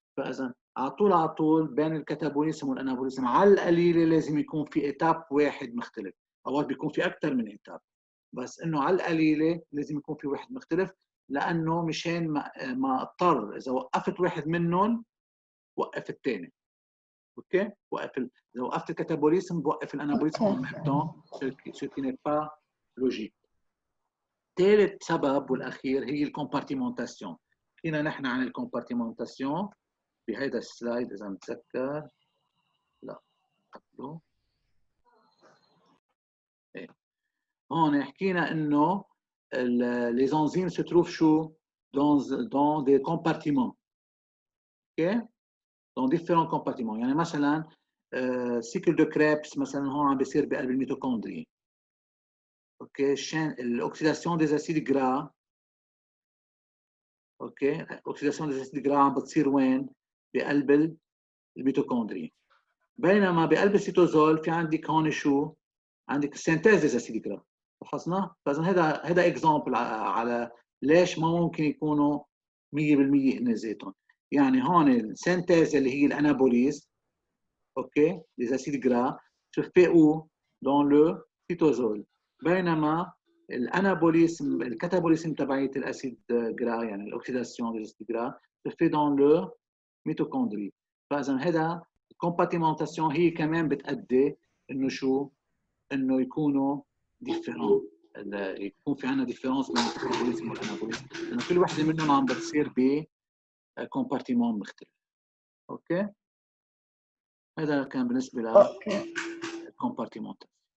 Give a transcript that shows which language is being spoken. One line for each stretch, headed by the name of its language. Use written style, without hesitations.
Arabic: فاذا على طول بين الكاتابوليزم والانابوليزم على القليله لازم يكون في ايتاب واحد مختلف، اوقات بيكون في اكثر من ايتاب، بس انه على القليله لازم يكون في واحد مختلف، لانه مشان ما اضطر اذا وقفت واحد منهم وقف الثاني. اوكي؟ اذا وقفت الكاتابوليزم بوقف الانابوليزم
French: en même temps، ce qui n'est pas logique.
Arabic: ثالث سبب والاخير هي الكومبارتيمونتاسيون. حكينا نحن عن الكومبارتيمونتاسيون بهذا السلايد اذا متذكر. لا قبله ايه. هون حكينا انه
French: les enzymes se trouvent
Arabic: شو
French: dans des compartiments. اوكي؟ dans différents compartiments.
Arabic: يعني مثلا سيكل دو كريبس مثلا هون عم بيصير بقلب الميتوكوندري. اوكي؟ الاوكسيداسيون دي اسيد جرا، اوكي؟ اوكسيداسيون دي اسيد جرا عم بتصير وين؟ بقلب الميتوكوندري. بينما بقلب السيتوزول في عندك هون شو؟ عندك سينتاز دي اسيد جرا. لاحظنا؟ فاذا هذا اكزامبل على ليش ما ممكن يكونوا 100% هن ذاتهم. يعني هون السينتاز اللي هي الانابوليز،
French: اوكي؟ les acides gras se fait où؟ dans le cytosol.
Arabic: بينما الانابوليسم الكاتابوليسم تبعية الاسيد جرا، يعني الاوكسيداسيون
French: des acides gras se fait dans le mitochondrie.
Arabic: فاذا هذا الكومباتيمونتاسيون هي كمان بتأدي انه شو؟ انه يكونوا ديفيرون، يكون في عندنا ديفيرونس بين الكاتابوليسم والانابوليسم، لانه كل وحده منهم عم بتصير بكومبارتيمون مختلف. اوكي؟ هذا كان بالنسبه للكومبارتيمونتاسيون.